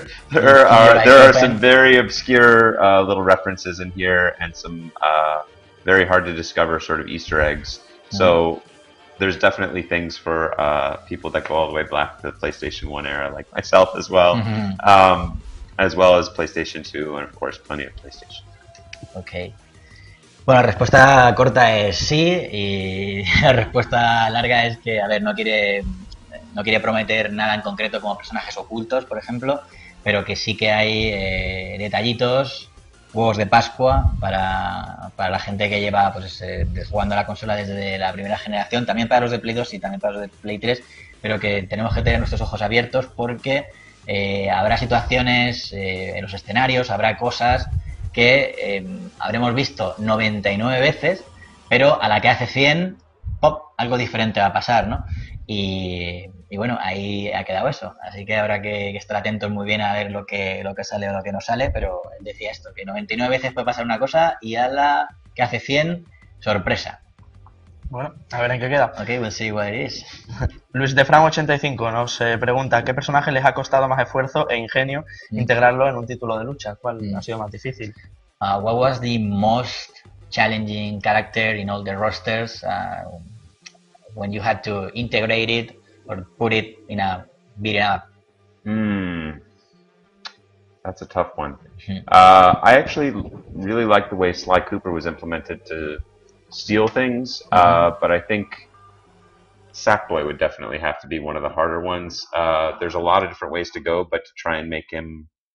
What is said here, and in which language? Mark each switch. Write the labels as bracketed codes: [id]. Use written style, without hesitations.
[en] there are some very obscure little references in here, and some very hard to discover sort of Easter eggs. So there's definitely things for people that go all the way back to the PlayStation 1 era, like myself as well as PlayStation 2, and of course plenty of PlayStation. Okay. [es] Bueno, la respuesta corta es sí, y la respuesta larga es que, a ver, no quiere prometer nada en concreto como personajes ocultos, por ejemplo, pero que sí que hay detallitos, huevos de Pascua para la gente que lleva pues jugando a la consola desde la primera generación, también para los de Play 2 y también para los de Play 3, pero que tenemos que tener nuestros ojos abiertos porque habrá situaciones en los escenarios, habrá cosas que habremos visto 99 veces, pero a la que hace 100, ¡pop!, algo diferente va a pasar, ¿no? Y bueno, ahí ha quedado eso. Así que habrá que estar atentos muy bien a ver lo que sale o lo que no sale, pero él decía esto, que 99 veces puede pasar una cosa y a la que hace 100, sorpresa. Bueno, a ver en qué queda. [en] Ok, we'll see what it is. [es] Luis de Fran 85 nos pregunta ¿qué personaje les ha costado más esfuerzo e ingenio integrarlo en un título de lucha? ¿Cuál ha sido más difícil? [en] What was the most challenging character in all the rosters when you had to integrate it or put it in a beat up? That's a tough one. I actually really like the way Sly Cooper was implemented to steal things, but I think Sackboy would definitely have to be one of the harder ones. There's a lot of different ways to go, but to try and make him